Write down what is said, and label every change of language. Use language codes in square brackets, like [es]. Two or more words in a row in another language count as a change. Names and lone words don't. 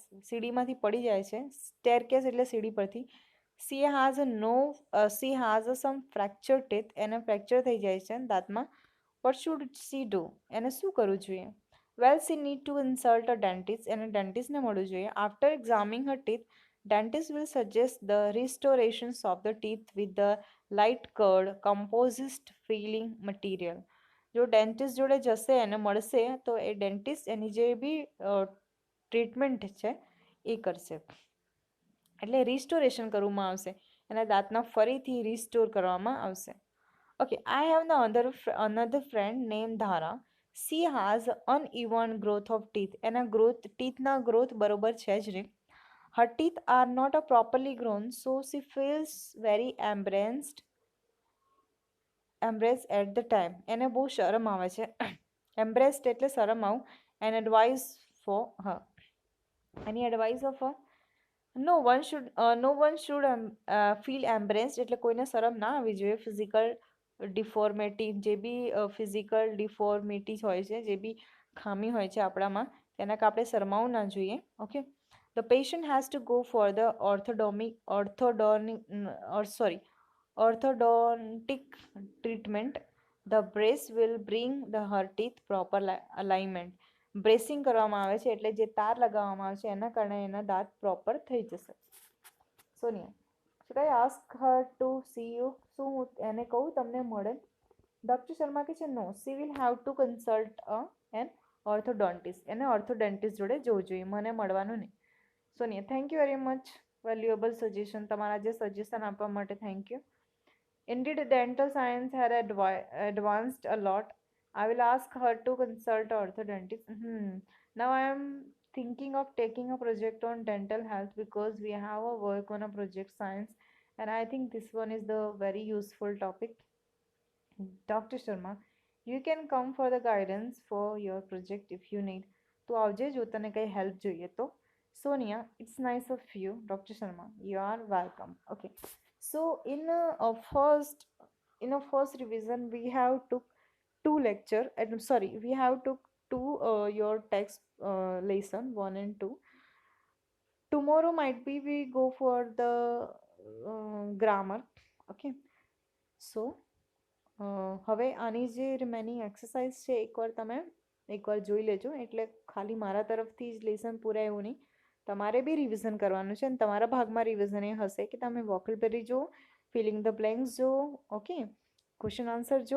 [gu] સીડીમાંથી પડી જાય છે. સ્ટેરકેસ એટલે સીડી પરથી. [en] she has some fracture teeth. [gu] એને ફ્રેક્ચર થઈ જાય છે દાંતમાં. [en] what should she do? [gu] એને શું કરવું જોઈએ? [en] well, she need to consult a dentist. [gu] એને ડેન્ટિસ્ટને મળવું જોઈએ. [en] after examining her teeth, dentist will suggest the restorations of the teeth with the light curd composite filling material. [gu] જો ડેન્ટિસ્ટ જોડે જશે એને મળશે તો એ ડેન્ટિસ્ટ એની જે બી ટ્રીટમેન્ટ છે એ કરશે. એટલે રિસ્ટોરેશન કરવામાં આવશે, એના દાંતના ફરીથી રિસ્ટોર કરવામાં આવશે. [en] okay, I have another friend named ધારા. she has uneven growth of teeth. [gu] એના ટીથના ગ્રોથ બરોબર છે જ નહીં. [en] Her teeth are not properly grown, so she feels very embarrassed at the time. [gu] એને બહુ શરમ આવે છે. Embarrassed એટલે શરમ આવું. [en] And advice for her. Any advice of her? No one should feel embarrassed. [gu] એટલે કોઈને શરમ ના આવી જોઈએ. [en] physical deformity, [gu] જે બી [en] physical deformities [gu] હોય છે, જે બી ખામી હોય છે આપણામાં, તેના આપણે શરમાવું ના જોઈએ. [en] ઓકે, the patient has to go for the orthodontic treatment. The brace will bring her teeth proper alignment. [gu] બ્રેસિંગ કરવામાં આવે છે એટલે જે તાર લગાવવામાં આવે છે એના કારણે એના દાંત પ્રોપર થઈ જશે. [en] સોનિયા: should I ask her to see you? [gu] શું હું એને કહું તમને મળે? ડૉક્ટર શર્મા કહે છે નો, [en] she will have to consult an orthodontist. [gu] એને ઓર્થોડોન્ટિસ્ટ જોડે જવું જોઈએ, મને મળવાનું નહીં. [en] સોનિયા: thank you very much. valuable suggestion. [gu] તમારા જે સજેશન આપવા માટે [en] thank you. Indeed, dental science had advanced a lot. I will ask her to consult orthodontist. Now I am thinking of taking a project on dental health because we have a work on a project science, and I think this one is the very useful topic. Dr. Sharma, you can come for the guidance for your project if you need. [gu] તો આવજે જો તને કંઈ હેલ્પ જોઈએ તો. [en] Sonia, it's nice of you. Dr. Sharma, you are welcome. Okay, so in a first revision we have took two lecture, and sorry, we have took two your text lesson 1 and 2. Tomorrow might be we go for the grammar. Okay, so [gu] હવે આની જે [en] remaining exercise [gu] છે એકવાર તમે એકવાર જોઈ લેજો. એટલે ખાલી મારા તરફથી જ લેસન પૂરા એવું નહીં, તમારે બી રિવિઝન કરવાનું છે અને તમારા ભાગમાં રિવિઝન એ હશે કે તમે વોકેબલરી જો, [en] filling the blanks [gu] જો, ઓકે, [en] question answer [gu] જો.